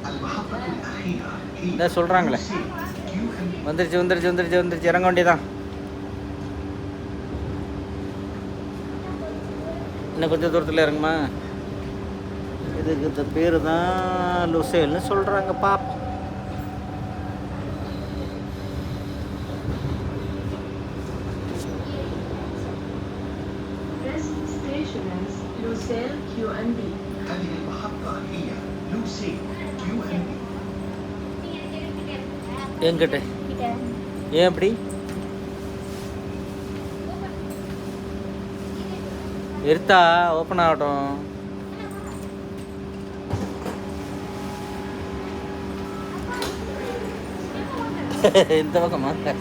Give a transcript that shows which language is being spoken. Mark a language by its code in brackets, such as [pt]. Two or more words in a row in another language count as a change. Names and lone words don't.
[ta] இதான் சொல்கிறாங்களே, வந்துருச்சு வந்துருச்சு வந்துருச்சு வந்துருச்சு. இறங்க வேண்டியதான். இன்னும் கொஞ்சம் தூரத்தில் இறங்குமா. இதுக்கு இந்த பேர் தான் லுசைல்னு சொல்கிறாங்க. பாப்போம். [ar] لوسيل QNB. هذه المحطة هي لوسيل QNB. [ta] என்கிட்ட ஏன் அப்படி எடுத்தா ஓப்பன் ஆகட்டும். இந்த பக்கமா?